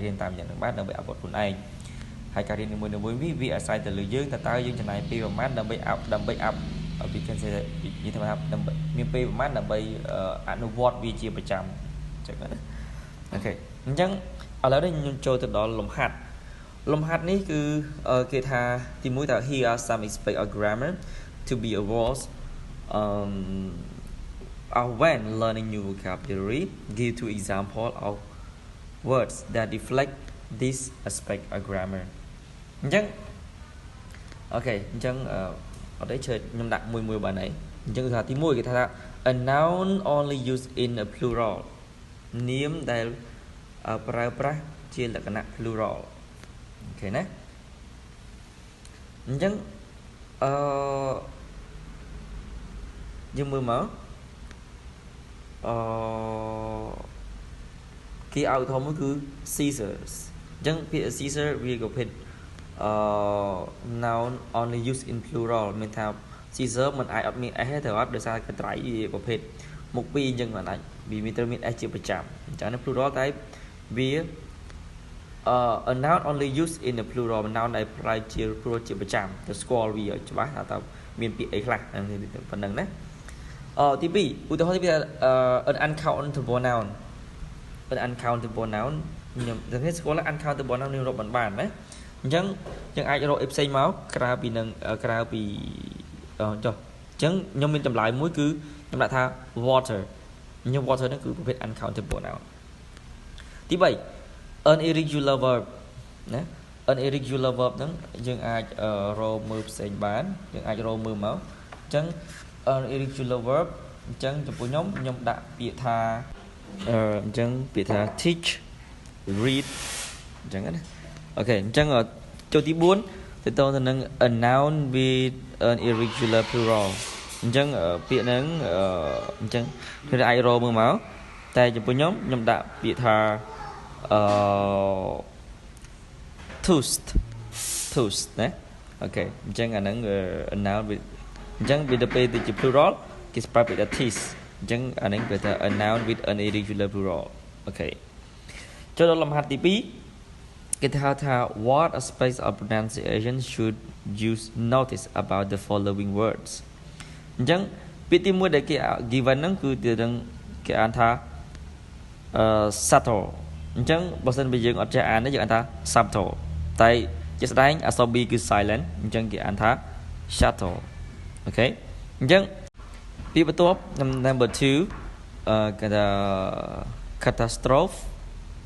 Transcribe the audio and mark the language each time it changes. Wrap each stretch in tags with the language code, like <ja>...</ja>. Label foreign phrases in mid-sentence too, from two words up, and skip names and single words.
<km>រៀនតាមយ៉ាងហ្នឹងបានដើម្បីអភិវឌ្ឍខ្លួនឯងហើយការរៀននីមួយៗវាអាស្រ័យទៅលើយើងតើយើងចំណាយពេលប្រហែលដើម្បី up ពីគេនិយាយថាដើម្បីមានពេលប្រហែលដើម្បីអនុវត្តវាជាប្រចាំអញ្ចឹងណាអូខេអញ្ចឹងឥឡូវនេះខ្ញុំចូលទៅដល់លំហាត់នេះគឺគេថាទី1ថា</km> <en>here are some aspects of grammar to be avoided when learning new vocabulary give two example of words that reflect this aspect of</en> <km>grammar អញ្ចឹងអូខេអញ្ចឹងអត់ទេជឿខ្ញុំដាក់មួយបានហើយអញ្ចឹងគឺថាទី1គេថា</km> <en>a noun only used in a plural</en> <km>នាមដែលប្រើប្រាស់ជាលក្ខណៈ plural អូខេណាអញ្ចឹងយើងមើលមក គេឲ្យធំមួយគឺ scissors អញ្ចឹងពាក្យ scissors វាក៏ភេទ</km> <en>noun only used in plural</en> <km>មានថា scissors មិនអាចអត់មាន s ទេអត់ដោយសារកត្រៃវាប្រភេទមុខពីរអញ្ចឹងមិនអាចវាមានត្រូវមាន s ជាប្រចាំអញ្ចឹងនៅ plural តែវា</km> <en>a noun only used in a plural noun</en> <km>ដែលប្រើជា plural ជាប្រចាំទៅស្គាល់វាឲ្យច្បាស់ថាតើមានពាក្យអីខ្លះប៉ុណ្្នឹងណាទី2ឧទាហរណ៍ទី2</km> <en>an uncountable noun</en> <km>ខ្ញុំតែស្គាល់</km> <en>uncountable noun</en> <km>នឹងរាប់បានណាអញ្ចឹងយើងអាចរកអីផ្សេងមកក្រៅពីចុះអញ្ចឹងខ្ញុំមានចម្លើយមួយគឺខ្ញុំដាក់ថា water ខ្ញុំ water ហ្នឹងគឺប្រភេទ</km> <en>uncountable noun</en> <km>ទី3</km> <en>an irregular verb</en> <km>ណា</km> <en>an irregular verb</en> <km>ហ្នឹងយើងអាចរ កមើលផ្សេងបានយើងអាចរកមើលមកអញ្ចឹង</km> <en>an irregular verb</en> <km>អញ្ចឹងចំពោះខ្ញុំដាក់ពាក្យថាអញ្ចឹងពាក្យថា</km> <en>teach read</en> <km>អញ្ចឹងណាអូខេអញ្ចឹងចូលទី4ទៅនឹង</km> <en>a noun with an irregular plural</en> <km>អញ្ចឹងពាក្យហ្នឹងអញ្ចឹងគេអាចរកមើលមកតែចំពោះខ្ញុំដាក់ពាក្យថា toast ណាអូខេអញ្ចឹងអាហ្នឹង</km> <en>a noun with</en> <km>អញ្ចឹងវាទៅពេលទៅជា plural គេប្រើពាក្យថា teach អញ្ចឹងអា ហ្នឹងគេថា</km> <en>a noun with an irregular plural</en> <km>អូខេចូលដល់លំហាត់ទី2គេថា</km> <en>what aspects of pronunciation should you notice about the following words</en> <km>អញ្ចឹងពាក្យទី1ដែលគេ given ហ្នឹងគឺទៅនឹងគេអានថាsubtle អញ្ចឹងបើសិនបើយើងអត់ចេះអានទេយើងអានថា subtle តែជាក់ស្ដែងអក្សរ B គឺ silent អញ្ចឹងគេអានថា shuttle អូខេអញ្ចឹងពាក្យបន្ទាប់ number 2គេថា catastrophe</km>